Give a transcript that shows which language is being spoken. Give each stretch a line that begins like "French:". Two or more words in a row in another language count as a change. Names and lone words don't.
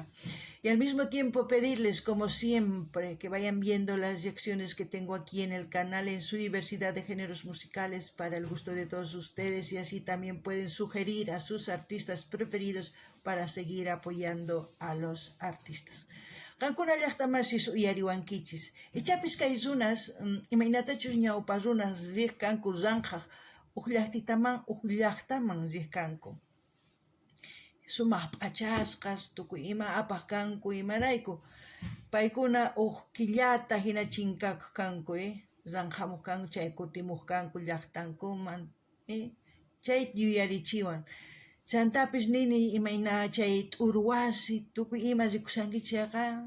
Spanish: Y al mismo tiempo pedirles, como siempre, que vayan viendo las reacciones que tengo aquí en el canal en su diversidad de géneros musicales para el gusto de todos ustedes, y así también pueden sugerir a sus artistas preferidos para seguir apoyando a los artistas.
Quechua: Qankuna llaqtamasis uyariwankichis. Ichapis kay runas, imaynatachus ñawpa runas riq kanku ranqaq, uq llaqtaman riq kanku. sumaq p'achasqas tukuy ima apaq kanku imarayku paykuna killata hina chinkaq kanku ranhamuq kanku chay kutimuq kanku llaqtankuman chay yuyarichiwan chantapis nini imayna chay t'uru wasi tukuy ima rikushankichayqa